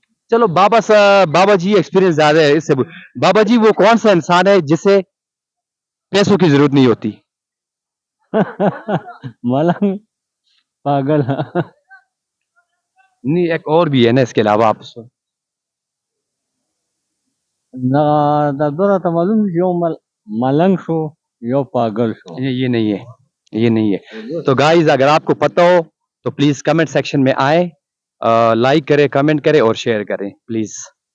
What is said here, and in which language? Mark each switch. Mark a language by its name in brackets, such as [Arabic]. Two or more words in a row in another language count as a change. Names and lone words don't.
[Urdu] چلو بابا جی ایکسپیرینس زیادہ ہے اس سے. بابا جی وہ کون سا انسان ہے جسے پیسوں کی ضرورت نہیں ہوتی؟ ملنگ. پاگل. نہیں، ایک اور بھی ہے نا اس کے علاوہ. آپ [Pashto] دا دوره ته معلوم شو یو ملنګ شو یو پاگل شو. [Urdu] یہ نہیں ہے، یہ نہیں ہے. تو گائز اگر آپ کو پتہ ہو تو پلیز [English] comment section [Urdu] میں آئے، لائک کرے، کمنٹ کرے اور شیئر کریں پلیز.